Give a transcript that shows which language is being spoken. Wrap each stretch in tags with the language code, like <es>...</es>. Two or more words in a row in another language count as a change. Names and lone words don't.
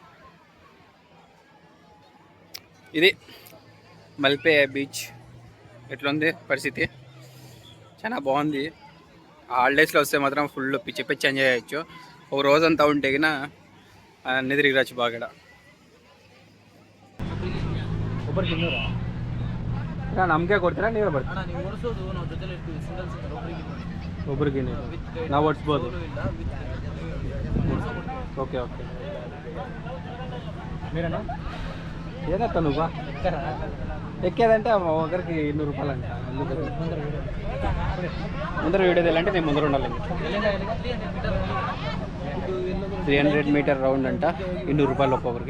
<te>ఇది మల్పే బీచ్ ఎట్లుంది పరిస్థితి? చాలా బాగుంది. హాలిడేస్లో వస్తే మాత్రం ఫుల్ పిచ్చి పిచ్చి ఎంజాయ్ చేయొచ్చు. ఒక రోజంతా ఉంటే గిన అన్నీ తిరిగిరచ్చు బాగా.</te> <kn>ನಮಗೆ ಕೊಡ್ತೀರಾ ನೀವೇ ಬರ್ತೀರಾ? ಒಬ್ರಿಗೆ ನಾವು ಓಡಿಸ್ಬೋದು.</kn> <te>ఓకే ఓకే మీరేనా? ఏదత్తా నువ్వు ఎక్కేదంటే ఒకరికి 200 రూపాయలు అంట. ముందర వీడియో తెలియాలంటే నేను ముందర ఉండాలి. 300 మీటర్ రౌండ్ అంట, 200 రూపాయలు ఒక్కొక్కరికి.</te>